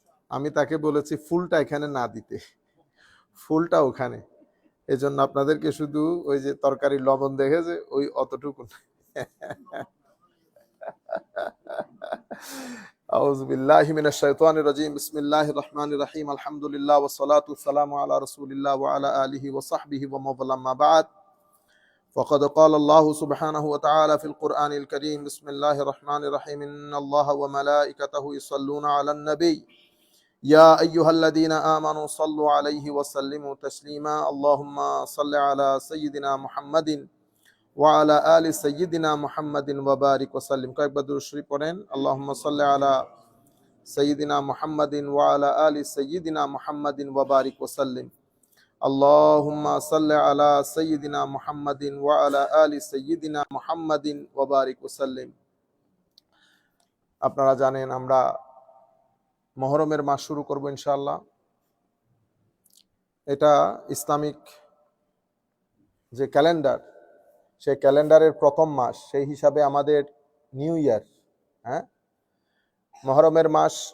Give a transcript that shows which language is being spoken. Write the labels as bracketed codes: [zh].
[bn] আমি তাকে বলেছি ফুলটা এখানে না দিতে, ফুলটা ওখানে, এই জন্য আপনাদেরকে শুধু ওই যে তরকারি লবণ দেখেছে ওই অতটুকু। [ar] আউযু বিল্লাহি মিনাশ শাইতানির রাজিম। বিসমিল্লাহির রহমানির রহিম। আলহামদুলিল্লাহ ওয়াস সালাতু ওয়াসসালামু আলা রাসূলিল্লাহ ওয়া আলা আলিহি ওয়া সাহবিহি ওয়া মাওয়ালা, আম্মা বা'দ। فقد قال الله سبحانه وتعالى في القرآن الكريم بسم الله الرحمن الرحيم إن الله وملائكته يصلون على النبي يا أيها الذين آمنوا صلوا عليه وسلموا تسليما اللهم صل على سيدنا محمد وعلى آل سيدنا محمد وبارك وسلم। [bn] কয়েকবার দুরূদ শরীফ পড়েন। [ar] اللهم صل على سيدنا محمد وعلى آل سيدنا محمد وبارك وسلم। اللهم صل على سيدنا محمد وعلى آل سيدنا محمد وبارك وسلم। [bn] আপনারা জানেন আমরা মুহররমের মাস শুরু করব ইনশাআল্লাহ। এটা ইসলামিক যে ক্যালেন্ডার, সেই ক্যালেন্ডারের প্রথম মাস, সেই হিসাবে আমাদের নিউ ইয়ার। মুহররমের মাস